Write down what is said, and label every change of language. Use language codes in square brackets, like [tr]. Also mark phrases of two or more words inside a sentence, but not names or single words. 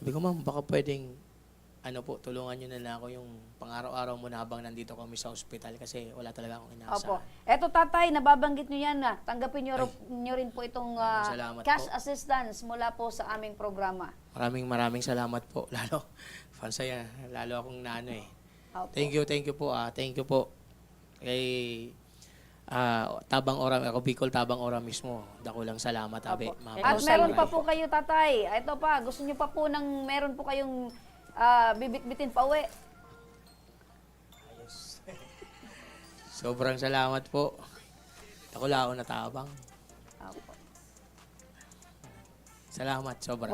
[tl] Sabi ko, ma'am, baka pwedeng ano po, tulungan nyo na lang ako yung pang-araw-araw mo na habang nandito kami sa ospital kasi wala talaga akong inaasahan. Opo. Eto tatay, nababanggit nyo yan na. Tanggapin nyo rin po itong salamat cash po. assistance mula po sa aming programa. Maraming salamat po. Lalo, fansaya, lalo akong naano eh. Opo. [en] Thank you po. Thank you po. [tl] Kay Tabang Ora, ako Bicol, Tabang Ora mismo. [bik] Dakulang salamat, Abe. [tl] Opo. At meron pa po kayo tatay. Ito pa, gusto nyo pa po meron po kayong bibit-bitin pa uwi. Sobrang salamat po. [bik] Dakulao na Tabang. [tl] Opo. Salamat, sobra.